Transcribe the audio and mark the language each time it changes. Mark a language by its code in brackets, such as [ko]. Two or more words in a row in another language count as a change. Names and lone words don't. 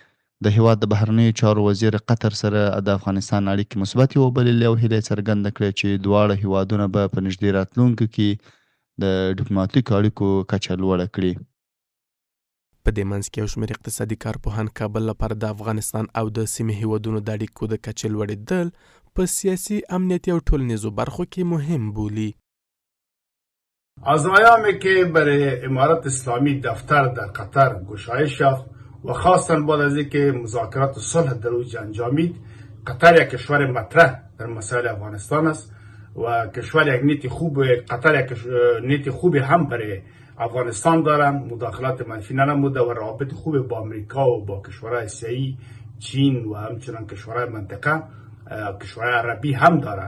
[ps] د هیواد د بهرنیو چارو وزیر قطر سره د افغانستان اړیکې مثبتې وبللې او هیله یې څرګنده کړې چې دواړه هیوادونه به په نږدې راتلونکي کې د ډیپلوماټیکو اړیکو کچه لوړه کړي. په دې منځ کې یو شمېر اقتصادي کارپوهان کابل لپاره د افغانستان او د سیمې هیوادونو د اړیکو د کچې لوړېدل په سیاسي، امنیتي او ټولنیزو برخو کې مهم بولي. [fa] از ایامی که برای امارت اسلامی دفتر در قطر گشایش یافت و خاصتا بعد از اینکه مذاکرات صلح در اوج انجامید، قطر یک کشور مطرح در مسائل افغانستان است و کشور یک نیت خوب، قطر یک نیت خوبی هم برای افغانستان دارن، مداخلات منفی ننموده و روابط خوب با امریکا و با کشورهای آسیایی، چین و همچنان کشورهای منطقه، کشورهای عربی هم دارند.